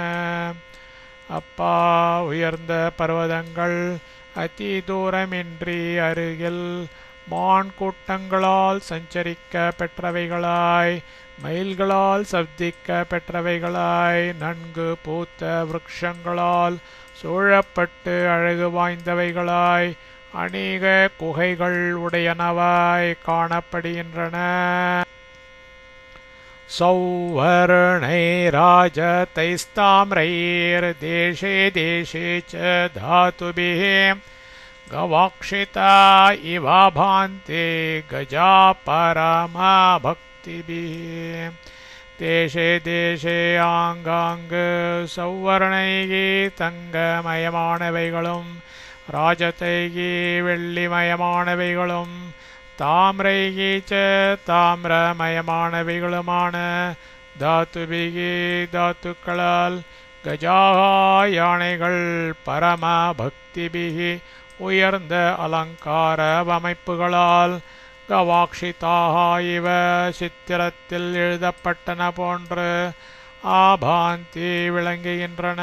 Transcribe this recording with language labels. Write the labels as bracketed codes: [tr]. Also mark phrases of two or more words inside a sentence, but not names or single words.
[ta] அப்பா, உயர்ந்த பர்வதங்கள் அதி தூரமின்றி அருகில் மான் கூட்டங்களால் சஞ்சரிக்க பெற்றவைகளாய் மயில்களால் சப்திக்க பெற்றவைகளாய் நன்கு பூத்த விருட்சங்களால் சூழப்பட்டு அழகு வாய்ந்தவைகளாய் அநேக குகைகள் உடையனவாய் காணப்படுகின்றன. [sa] सौवर्णैराजतैस्ताम्रैर्देशे देशे च धातुभिः गवाक्षिता इव भान्ते गजा परमभक्तिभिः देशे देशे आङ्गाङ्ग सौवर्णैः தங்கமயமானவைகளும் [ta] ராஜதைகி வெள்ளிமயமானவைகளும் [sa] ताम्रैः च [ta] தாமிரமயமானவைகளுமான தாத்துபிகி தாத்துக்களால் கஜாகா யானைகள் [sa] परम भक्तिभिः [ta] உயர்ந்த அலங்கார அமைப்புகளால் [sa] गवाक्षिताः इव [ta] சித்திரத்தில் எழுதப்பட்டன போன்று ஆபாந்தி விளங்குகின்றன.